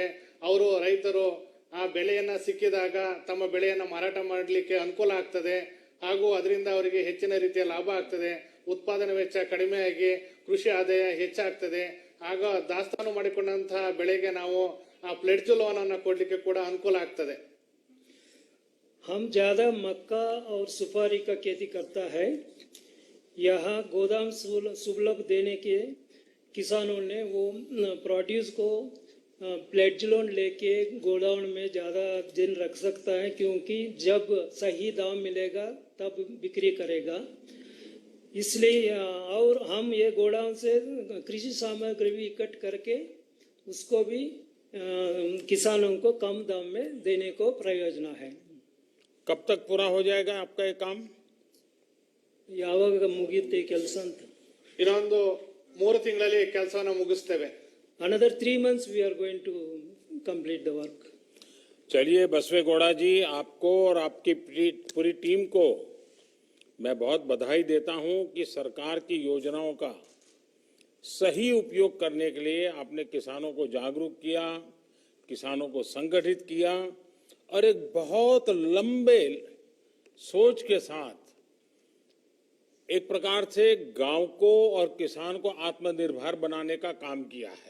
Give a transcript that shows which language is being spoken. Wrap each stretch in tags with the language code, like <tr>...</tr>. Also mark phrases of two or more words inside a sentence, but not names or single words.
<kn>ಅವರು ರೈತರು ಆ ಬೆಳೆಯನ್ನ ಸಿಕ್ಕಿದಾಗ ತಮ್ಮ ಬೆಳೆಯನ್ನ ಮಾರಾಟ ಮಾಡಲಿಕ್ಕೆ ಅನುಕೂಲ ಆಗ್ತದೆ. ಹಾಗೂ ಅದರಿಂದ ಅವರಿಗೆ ಹೆಚ್ಚಿನ ರೀತಿಯ ಲಾಭ ಆಗ್ತದೆ. ಉತ್ಪಾದನಾ ವೆಚ್ಚ ಕಡಿಮೆಯಾಗಿ ಕೃಷಿ ಆದಾಯ ಹೆಚ್ಚಾಗ್ತದೆ. ಆಗ ದಾಸ್ತಾನು ಮಾಡಿಕೊಂಡಂತಹ ಬೆಳೆಗೆ ನಾವು ಆ</kn> <en>pledge loan</en> <kn>ಅನ್ನು ಕೊಡ್ಲಿಕ್ಕೆ ಕೂಡ ಅನುಕೂಲ ಆಗ್ತದೆ.</kn> <hi>हम ज्यादा मक्का और सुपारी का खेती करता है। यहाँ गोदाम सुलभ देने के किसानों ने वो प्रोड्यूस को</hi> <en>pledge loan</en> <hi>लेके गोडाउन में ज़्यादा दिन रख सकता है, क्योंकि जब सही दाम मिलेगा तब बिक्री करेगा। इसलिए और हम ये गोडाउन से कृषि सामग्री भी इकट्ठ करके उसको भी किसानों को कम दाम में देने को प्रयोजना है। कब तक पूरा हो जाएगा आपका ये काम?</hi> <kn>ಯಾವಾಗ ಮುಗಿಯುತ್ತೆ ಕೆಲಸ ಅಂತ? ಇನ್ನೊಂದು 3 ತಿಂಗಳಲ್ಲಿ ಕೆಲಸವನ್ನು ಮುಗಿಸ್ತೇವೆ.</kn> <en>Another 3 months we are going to complete the work.</en> <hi>चलिए बसवे गौड़ा जी, आपको और आपकी पूरी टीम को मैं बहुत बधाई देता हूं कि सरकार की योजनाओं का सही उपयोग करने के लिए आपने किसानों को जागरूक किया, किसानों को संगठित किया और एक बहुत लंबे सोच के साथ एक प्रकार से गांव को और किसान को आत्मनिर्भर बनाने का काम किया है।</hi>